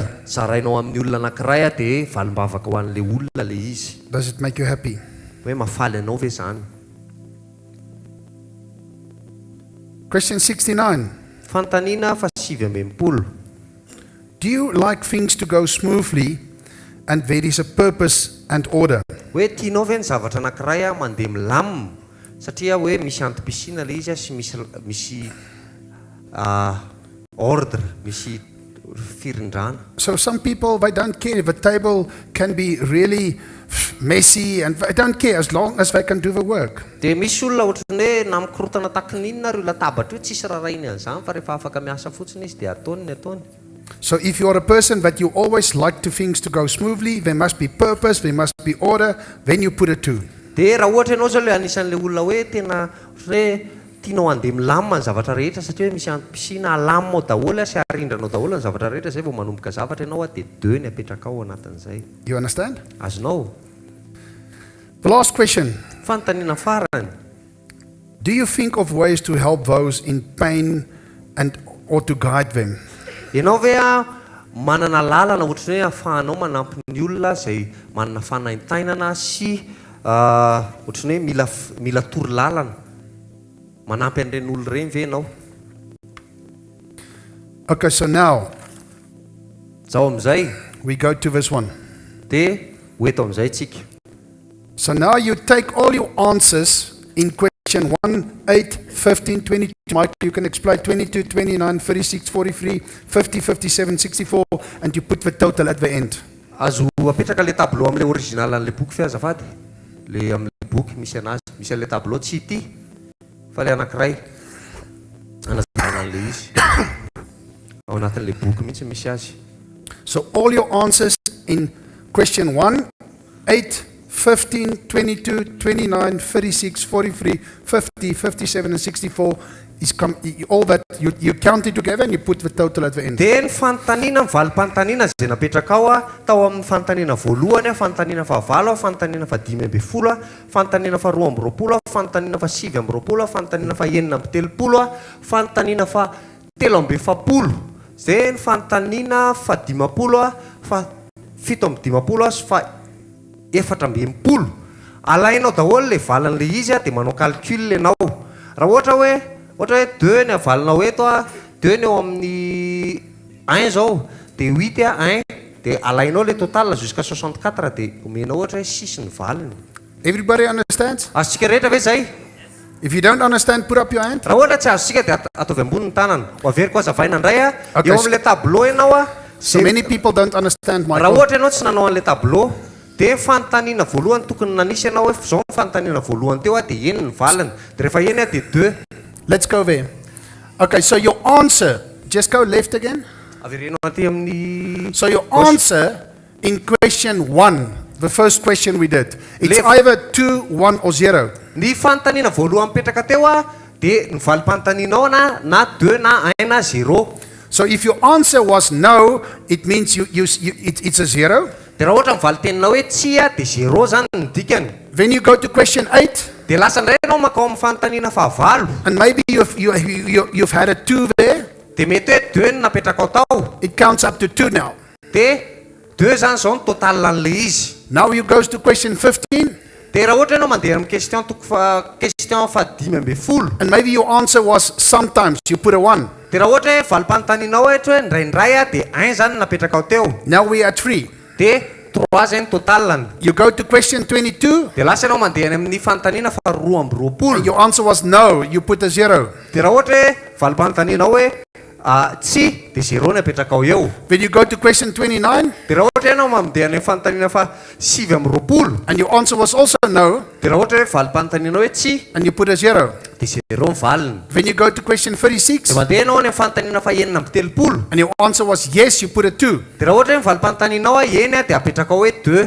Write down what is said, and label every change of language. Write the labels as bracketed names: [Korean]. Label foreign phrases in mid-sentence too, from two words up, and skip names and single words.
[English] happy? [Malagasy] zarainao amin'ny olona anankiray dia valim-bavaka ho an'le olona le izy. [English] Does it make you happy? [Malagasy] Hoe mafaly ianao ve izany? [English] Question 69. [Malagasy] Fanontaniana fa 7 amby enimpolo. [English] Do you like things to go smoothly and there is a purpose and order? [Malagasy] hoe tianao ve ny zavatra anankiray a mandeha milamina satria hoe misy antom-pisina le izy a sy misy ordre, misy firindrana. [English] So some people, they don't care if a table can be really messy and they don't care as long as they can do the work. [Malagasy] Dia misy olona ohatrany hoe na mikorotana takininona ry latabatra io tsisy rarainy an'izany fa rehefa afaka miasa fotsiny izy dia ataony ny ataony. [English] So if you are a person that you always like to things to go smoothly, there must be purpose, there must be order, then you put it to. [Malagasy] Dia raha ohatra ianao zao le anisan'le olona hoe tena hoe tianao andeha milamina ny zavatra rehetra satria hoe misy antom-pisina alaminao daholo sy arindranao daholo ny zavatra rehetra zay vao manomboka zavatra ianao dia deux ny apetraka ao anatin'izay. [English] You understand? [Malagasy] Azonao? [English] The last question. [Malagasy] Fanontaniana farany. [English] Do you think of ways to help those in pain and or to guide them? [Malagasy] Ianao ve a manana lalana ohatrany hoe ahafahanao manampy ny olona izay manana fanaintainana sy ohatrany hoe mila tory lalana manampy an'ireny olona ireny ve ianao? [English] Okay, so now [Malagasy] Zao amin'izay [English] we go to this one. [Malagasy] dia hoeto amin'izay tsika. [English] So now you take all your answers in question 1, 8, 15, 22. Michael, you can explain 22, 29, 36, 43, 50, 57, 64, and you put the total at the end. [Malagasy] Azo apetraka le tableau amin'ilay original an'ilay boky fe azafady. Le amin'ilay boky misy anazy, misy an'ilay tableau tsy ity fa le anankiray anazavana an'ilay izy. Ao anatin'ilay boky mihitsy misy azy. [English] So all your answers in question 1, 8, 15, 22, 29, 36, 43, 50, 57, and 64 is all that you count it together and you put the total at the end. [Malagasy] Dia ny fanontaniana ny valim-panontaniana izay napetraka ao a tao amin'ny fanontaniana voalohany a, fanontaniana fahavalo a, fanontaniana fadimy amby folo a, fanontaniana fa roa amby roapolo a, fanontaniana fa sivy amby roapolo a, fanontaniana fa enina amby telopolo a, fanontaniana fa telo amby efapolo, izay ny fanontaniana fa dimapolo a, fa fito amby dimapolo a, fa efatra amby enimpolo. Alainao daholo le valan'le izy a dia manao calcul ianao. Raha ohatra hoe 2 ny avalinao eto a, 2 ny eo amin'ny 1 zao, dia 8 a 1, dia alainao le total jusqu'à 64 dia omenao ohatra hoe 6 ny valiny. [English] Everybody understands? [Malagasy] Azontsika rehetra ve zay? [English] If you don't understand, put up your hand. [Malagasy] Raha ohatra tsy azontsika dia ataovy ambony ny tanana. Ho averiko azavaina indray a, [English] Okay, [Malagasy] eo amin'ilay tableau ianao a. [English] So many people don't understand, [Malagasy] Raha Michael. ohatra ianao tsy nanao an'ilay tableau, dia fanontaniana voalohany tokony nanisy ianao hoe zao ny fanontaniana voalohany teo a dia eny ny valiny. Dia rehefa eny a dia 2. [English] Let's go there. Okay, so your answer, just go left again. [Malagasy] Averenao aty amin'ny [English] So your answer in question 1, the first question we did, it's Left. either 2, 1, or 0. [Malagasy] ny fanontaniana voalohany mipetraka teo a dia ny valim-panontanianao na 2 na 1 na 0. [English] So if your answer was no, it means it's a 0. [Malagasy] Dia raha ohatra mivaliteninao hoe tsy a dia 0 zany ny dikany. [English] Then you go to question 8, [Malagasy] Dia lasa indray ianao makao amin'ny fanontaniana fahavalo. [English] and maybe you've had a 2 there. [Malagasy] Dia mety hoe 2 no napetraka ao tao. [English] It counts up to 2 now. [Malagasy] Dia 2 zany zao ny total an'ilay izy. [English] Now you goes to question 15, [Malagasy] Dia raha ohatra ianao mandeha amin'ny question fadimy amby folo. [English] and maybe your answer was sometimes you put a 1. [Malagasy] Dia raha ohatra hoe valim-panontanianao ohatra hoe ndraindray a dia 1 zany no napetraka ao teo. [English] Now we are 3. [Malagasy] Dia 3 zay ny totalany. [English] You go to question 22, [Malagasy] Dia lasa ianao mandeha amin'ny fanontaniana fa 2 amby roapolo. [English] and your answer was no, you put a 0. [Malagasy] Dia raha ohatra hoe valim-panontanianao hoe tsy dia 0 ny apetraka ao eo. [English] Then you go to question 29, [Malagasy] Dia raha ohatra ianao mandeha amin'ny fanontaniana fa 7 amby roapolo. [English] and your answer was also no, [Malagasy] Dia raha ohatra hoe valim-panontanianao hoe tsy [English] and you put a 0. [Malagasy] dia 0 ny valiny. [English] Then you go to question 36, [Malagasy] Dia mandeha ianao any amin'ny fanontaniana fa 9 amby telopolo. [English] and your answer was yes, you put a 2. [Malagasy] Dia raha ohatra hoe valim-panontanianao a eny a dia apetraka ao hoe 2.